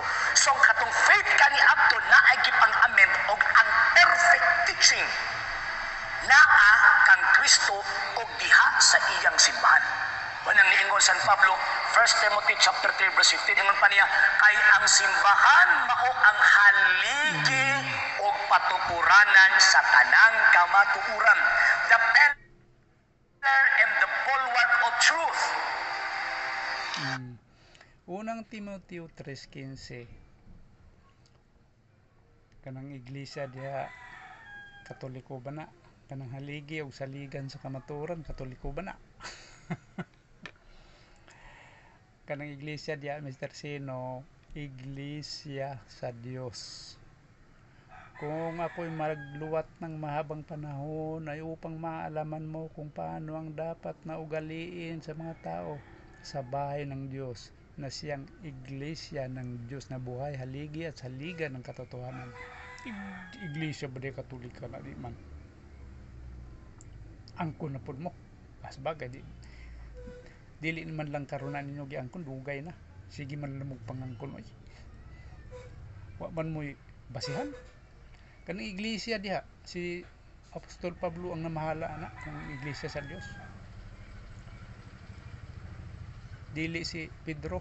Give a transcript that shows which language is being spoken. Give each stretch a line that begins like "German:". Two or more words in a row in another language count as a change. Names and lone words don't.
Cebuano: So ang katong faith kani adto naay gipang-amend og ang
English: perfect teaching
Cebuano: naa kang Kristo og diha sa iyang simbahan. Wanang niingon San Pablo, 1 Timothy chapter 3 verse 15, ingon pa niya, kay ang simbahan mao ang haligi og patukuranan sa tanang kamatuoran.
English: The pillar and the bulwark of truth.
Cebuano: Unang Timoteo 3:15, kanang iglesia diha Katoliko ba na? Kanang haligi o saligan sa kamatuoran, Katoliko ba na? Kanang iglesia diha, Mr. Sino, iglesia sa Dios.
Filipino: Kung ako'y magluwat ng mahabang panahon ay upang maalaman mo kung paano ang dapat na ugaliin sa mga tao sa bahay ng Diyos na siyang iglesia ng Diyos na buhay, haligi at saligan ng katotohanan.
Cebuano: Iglesia ba di Katolika na di man? Angkon na po mo. As bagay, dili naman lang karunan ninyo giangkon, dugay na. Sige man lamog pangangkon. Oy. Wa man mo'y basihan. Kanang iglesia diha, si Apostol Pablo ang namahala na ng iglesia sa Dios. Dili si Pedro.